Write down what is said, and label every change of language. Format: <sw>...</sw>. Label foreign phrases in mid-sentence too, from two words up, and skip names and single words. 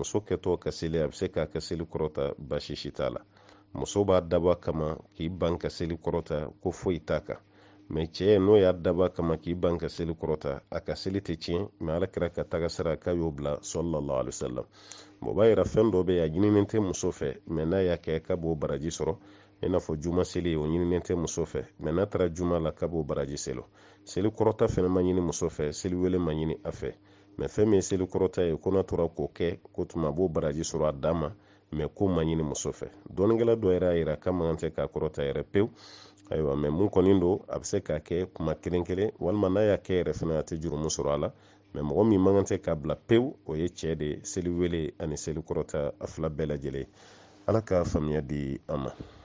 <bm>muso kɛtɔ ka seli a bɛ se k'a ka seli kɔrɔta baasi si t'a la muso b'a dabɔ kama k'i ban ka seli kɔrɔta ko foyi t'a kan mɛ cɛ n'o y'a dabɔ kama k'i ban ka seli kɔrɔta a ka seli tɛ tiɲɛ mɛ ala kɛra ka taga sira k'a y'o bila</bm> <ar>صلى الله عليه وسلم</ar> <bm>o b'a yira fɛn dɔ bɛ yen a ɲininen tɛ muso fɛ mɛ n'a y'a kɛ k'a b'o baraji sɔrɔ i n'a fɔ juma seli o ɲininen tɛ muso fɛ mɛ n'a taara juma la k'a b'o baraji seli kɔrɔta fɛnɛ ma ɲini muso fɛ seli wele ma ɲini a fɛ mɛ fɛn min ye seli kɔrɔta ye ko n'a tora k'o kɛ ko tuma a b'o baraji sɔrɔ a dan ma mɛ ko ma ɲini muso fɛ dɔɔnikɛla dɔ yɛrɛ y'a yira k'a man tɛ k'a kɔrɔta yɛrɛ pewu ayiwa mɛ mun kɔni don a bɛ se k'a kɛ kuma kelen kelen walima n'a y'a kɛ yɛrɛ fɛnɛ a tɛ jurumu sɔrɔ a la mɛ mɔgɔ min man tɛ k'a bila pewu o ye cɛ de seli wele ani seli kɔrɔta a fila bɛɛ lajɛlen ala ka faamuya di an ma</bm>